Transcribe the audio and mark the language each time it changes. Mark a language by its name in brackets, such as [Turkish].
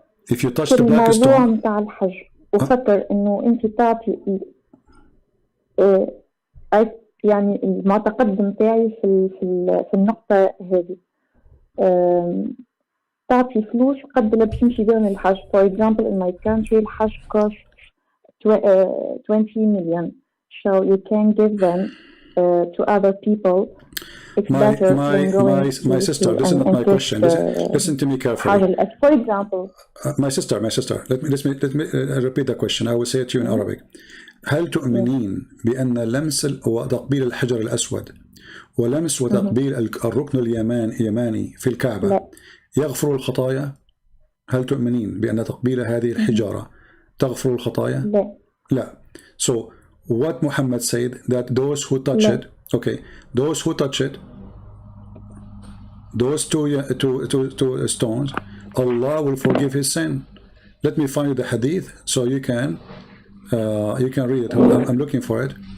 [English] If you touch the black stone. [Arabic] الموضوع متاع الحجر وخطر إنه أنت تعطي يعني المعتقد متاعي في النقطة هذه، تعطي فلوس قد لا باش يمشي بهم الحج. [English] For example in my country الحج cost 20 million, so you can give them to other people. It's better than going my sister, this is not my question. Listen to me carefully. For example, my sister, let me repeat the question. I will say it to you in Arabic. [Arabic] هل تؤمنين بأن لمس وتقبيل الحجر الأسود ولمس وتقبيل الركن اليماني في الكعبة يغفر الخطايا؟ هل تؤمنين بأن تقبيل هذه الحجارة تغفر الخطايا؟ لا. [English] So what Muhammad said, that those who touch it, okay, those who touch it, those two stones, Allah will forgive his sin. Let me find you the hadith so you can read it. I'm looking for it.